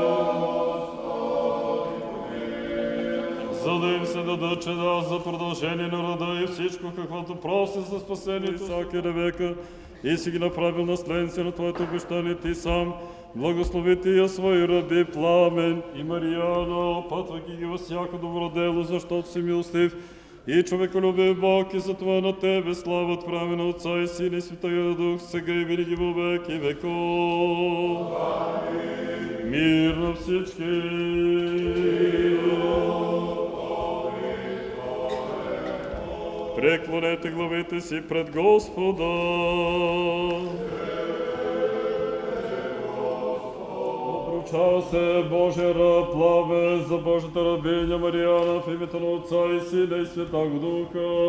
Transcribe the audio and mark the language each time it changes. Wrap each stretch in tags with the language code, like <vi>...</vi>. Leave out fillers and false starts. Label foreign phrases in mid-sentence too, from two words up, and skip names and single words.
<bg>За да им се дадат чеда за продължение на рода и всичко, каквото проси за спасение всяки века, и си ги направил наследници на Твоето обещание Ти сам, благослови Тия свои раби Пламен и Мариана, опътвайки ги във всяко добро дело, защото си милостив и човеколюбив Бог, и затова на Тебе слава отправи на Отца и Сина и Святия Дух, сега и винаги</bg> <cu>во веки веков.</cu> <bg>Мир на всички! Преклонете главите си пред Господа. Обручава се Божия раб Плаве за Божията рабиня Мариана в името на Отца и Сина и</bg> <cu>Святаго Духа.</cu>